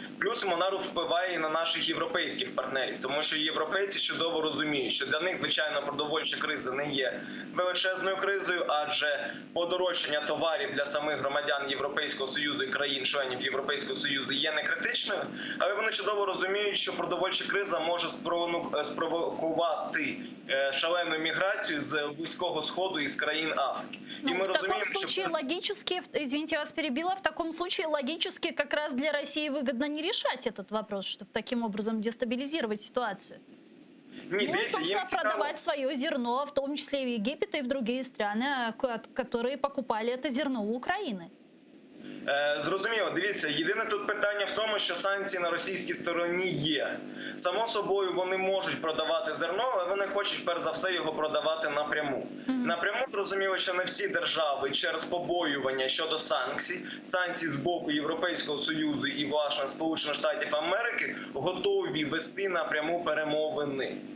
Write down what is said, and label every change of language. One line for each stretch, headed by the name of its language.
Ukrainian: Плюс вона впливає і на наших європейських партнерів, тому що європейці чудово розуміють, що для них, звичайно, продовольча криза не є величезною кризою, адже подорожчання товарів для самих громадян Європейського Союзу і країн-членів Європейського Союзу є не критичною, але вони чудово розуміють, що продовольча криза може спровокувати шалену міграцію з Близького Сходу і з країн Африки.
Russian: В таком случае логически, извините, я вас перебила, в таком случае логически как раз для России выгодно не решать этот вопрос, чтобы таким образом дестабилизировать ситуацию. И, собственно, продавать свое зерно, в том числе и в Египет, и в другие страны, которые покупали это зерно у Украины.
Ukrainian: Зрозуміло, дивіться, єдине тут питання в тому, що санкції на російській стороні є. Само собою вони можуть продавати зерно, але вони хочуть перш за все його продавати напряму. Напряму зрозуміло, що не всі держави через побоювання щодо санкцій з боку Європейського Союзу і, власне, Сполучених Штатів Америки готові вести напряму перемовини.